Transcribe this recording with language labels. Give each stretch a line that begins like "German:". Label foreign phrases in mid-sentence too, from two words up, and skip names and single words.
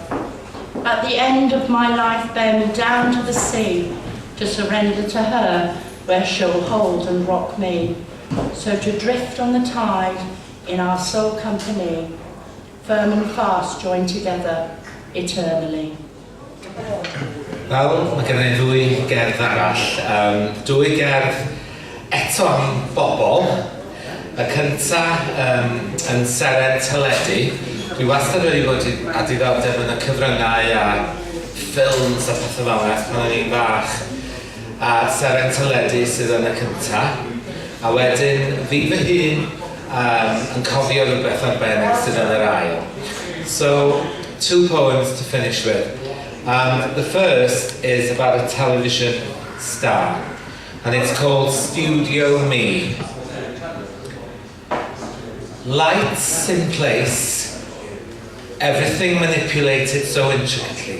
English: At the end of my life, bear me down to the sea, to surrender to her, where she'll hold and rock me. So to drift on the tide, in our soul company, firm and fast joined together, eternally.
Welsh: Wel, mae gen i ddwy gerdd arall. Dwy gerdd eto am bobl. Y cynta yn Seren Teledu. Dwi wastad wedi bod a diddordeb yn y cyfryngau a ffilms a pethau fel yna pan o'n i'n fach. A Seren Teledu sydd yn y cynta. A wedyn fi fy hun yn cofio rhywbeth arbennig sydd yn yr ail.
English: So, 2 poems to finish with. The first is about a television star, and it's called Studio Me. Lights in place, everything manipulated so intricately.